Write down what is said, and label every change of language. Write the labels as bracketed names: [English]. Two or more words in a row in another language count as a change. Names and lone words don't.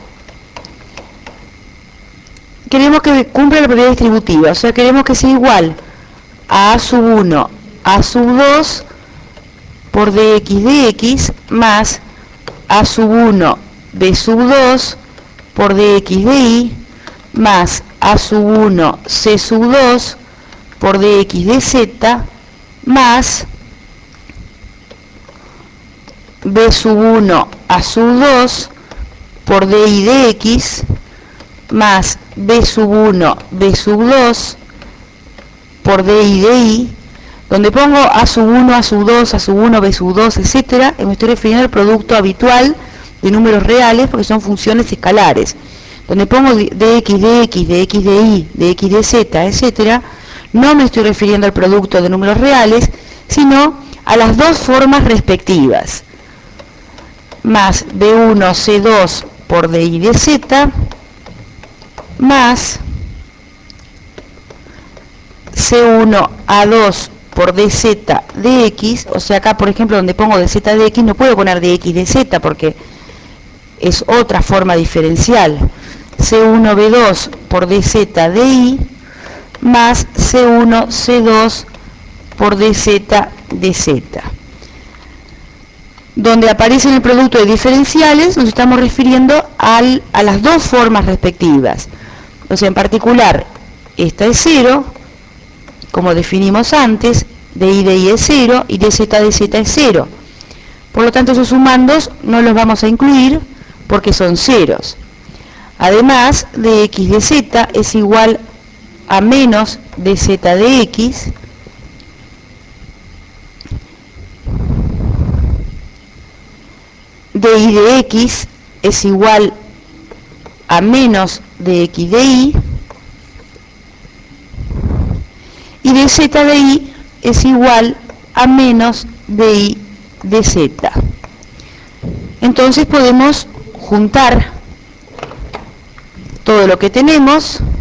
[Spanish] Queremos que cumpla la propiedad distributiva, o sea, queremos que sea igual a sub 1, A sub 2 por dx dx más A sub 1, B sub 2 por dx dy más A sub 1, C sub 2 por dx dz más B sub 1, A sub 2 por dy dx más B sub 1, B sub 2 por dy dy, Donde pongo A sub 1, A sub 2, A sub 1, B sub 2, etcétera, me estoy refiriendo al producto habitual de números reales porque son funciones escalares. Donde pongo dx, dx, dx, dy, dx, dz, etcétera, no me estoy refiriendo al producto de números reales, sino a las dos formas respectivas. Más B1, C2 por dy dz, más C1, A2 por dz dx, o sea acá por ejemplo donde pongo dz dx no puedo poner dx dz porque es otra forma diferencial. C1, B2 por dz dy más C1, C2 por dz dz. Donde aparece el producto de diferenciales nos estamos refiriendo a las dos formas respectivas. O sea, en particular, esta es 0, como definimos antes, dy dy es 0 y dz dz es 0. Por lo tanto, esos sumandos no los vamos a incluir porque son ceros. Además, dx dz es igual a menos dz dx, dy dx es igual a menos dx dy, y dz dy es igual a menos dy dz. Entonces podemos juntar todo lo que tenemos.